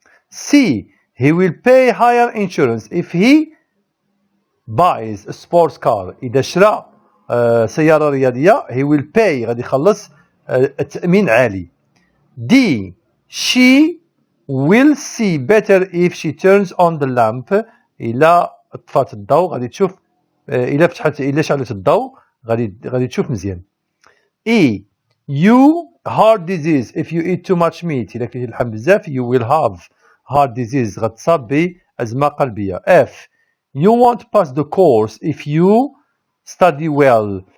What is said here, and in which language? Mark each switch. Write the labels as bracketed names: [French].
[English] C he will pay higher insurance if he buys a sports car. [Arabic] إذا شرى سيارة رياضية [English] he will pay [Arabic] غادي يخلص التأمين عالي. [English] D she will see better if she turns on the lamp. [Arabic] إلا طفات الضوء غادي تشوف إلا شعلت الضوء غادي تشوف مزيان. [English] E you heart disease if you eat too much meat. [Arabic] إلا كليتي اللحم بزاف [English] you will have heart disease [Arabic] غتصاب بأزمة قلبية. [English] F you won't pass the course if you study well.